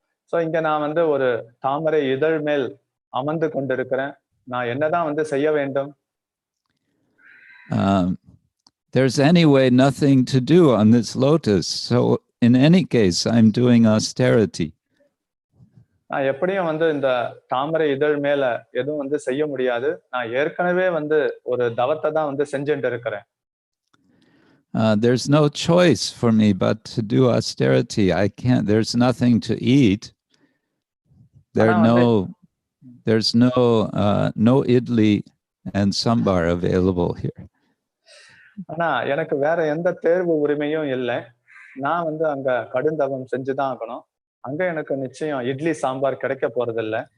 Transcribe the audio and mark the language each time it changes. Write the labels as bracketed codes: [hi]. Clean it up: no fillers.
[ta] So இங்க நான் வந்து ஒரு தாமரை இதழ் மேல் அமர்ந்து கொண்டிருக்கிறேன். நான் என்னதான் வந்து செய்ய வேண்டும்? [en] There's anyway nothing to do on this lotus. So in any case, I'm doing austerity. [ta] நான் எப்படியும் வந்து இந்த தாமரை இதழ் மேல எதுவும் வந்து செய்ய முடியாது. நான் ஏற்கனவே வந்து ஒரு தவத்தை தான் வந்து செஞ்சுட்டு இருக்கிறேன். [en] There's no choice for me but to do austerity. I can't, there's nothing to eat. There are no There's no idli and sambar available here. [ta] ஆனா எனக்கு வேற எந்த தேர்வு உரிமையும் இல்லை. நான் வந்து அங்க கடுந்தவம் செஞ்சுதான் ஆகணும். அங்க எனக்கு நிச்சயம் இட்லி சாம்பார் கிடைக்க போறதில்ல.